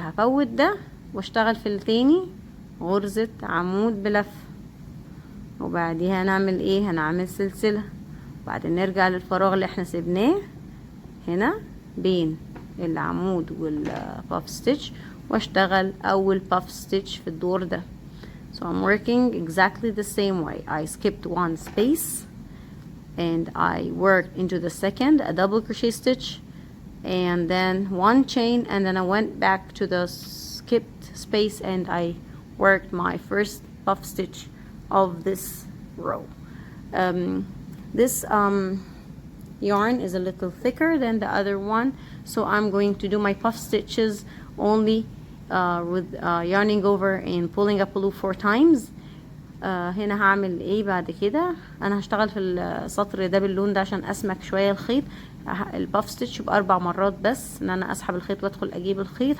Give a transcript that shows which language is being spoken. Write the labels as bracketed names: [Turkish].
[Arabic] هفوت ده واشتغل في التاني غرزة عمود بلف، وبعديها هنعمل ايه؟ هنعمل سلسلة، وبعدين نرجع للفراغ اللي احنا سيبناه هنا بين العمود والباف ستيتش، واشتغل اول باف ستيتش في الدور ده. [English] So I'm working exactly the same way. I skipped one space and I worked into the second, a double crochet stitch, and then one chain, and then I went back to the skipped space and I worked my first puff stitch of this row. This yarn is a little thicker than the other one, so I'm going to do my puff stitches only with yarning over and pulling up a loop 4 times. [Arabic] هنا هعمل ايه بعد كده؟ انا هشتغل في السطر ده باللون ده عشان اسمك شويه الخيط. الباف ستيتش ب4 مرات بس، ان انا اسحب الخيط وادخل اجيب الخيط.